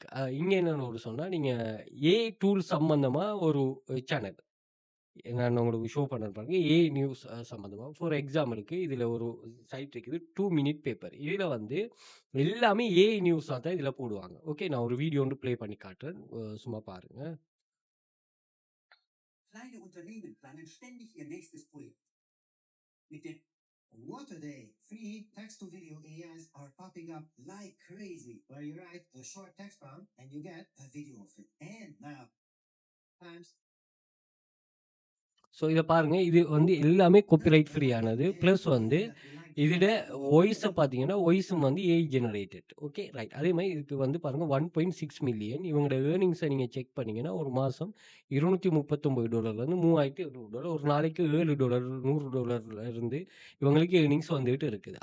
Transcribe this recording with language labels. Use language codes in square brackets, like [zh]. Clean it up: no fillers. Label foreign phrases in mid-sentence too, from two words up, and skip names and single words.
[ta] இங்க என்னன்னு ஒரு சொன்னா, நீங்க [en] AI tools [ta] சம்மந்தமா ஒரு சேனல். நான் உங்களுக்கு ஷோ பண்றேன் பாருங்க. [en] AI news [ta] சம்மந்தமா. [en] for example [ta] இதுல ஒரு சைட் இருக்குது. 2 மினிட் பேப்பர். இதுல வந்து எல்லாமே [en] AI news [ta] தான் இதுல போடுவாங்க. ஓகே. நான் ஒரு வீடியோ ஒன்று ப்ளே பண்ணி காட்டுறேன். சும்மா பாருங்க. [de] Kleine Unternehmen planen ständig ihr nächstes Projekt. Mit dem What a day! [en] Free text-to-video AIs are popping up like crazy, where you write a short text prompt and you get a video of it. And now, times [ta] ஸோ இத பாருங்க. இது வந்து எல்லாமே [en] copyright free [ta] ஆனது. பிளஸ் வந்து இதில வாய்ஸ பார்த்தீங்கன்னா, வாய்ஸும் வந்து [en] AI generated. Okay right. [ta] அதே மாரி இதுக்கு வந்து பாருங்க 1.6 மில்லியன். இவங்களோட ஏர்னிங்ஸ நீங்க செக் பண்ணீங்கன்னா, ஒரு மாசம் $239லேருந்து $3,200 ஒரு நாளைக்கு $7 $100 இருந்து இவங்களுக்கு ஏர்னிங்ஸ் வந்துட்டு இருக்குது.